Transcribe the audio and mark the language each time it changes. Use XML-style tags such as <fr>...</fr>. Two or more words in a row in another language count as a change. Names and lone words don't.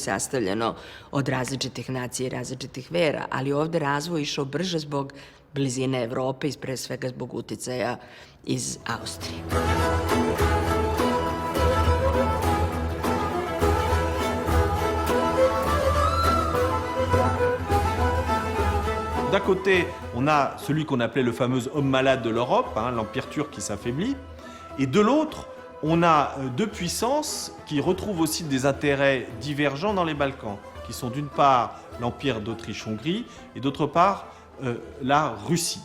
<sr>sastavljeno od različitih nacija i različitih vera, ali ovde razvoj išao brže zbog blizine Evrope i pre svega zbog uticaja iz Austrije.</sr> <fr>D'un côté, on a celui qu'on appelait le fameux homme malade de l'Europe, l'empire turc qui s'affaiblit, et de l'autre, on a deux puissances qui retrouvent aussi des intérêts divergents dans les Balkans, qui sont d'une part l'empire d'Autriche-Hongrie et d'autre part la Russie.</fr>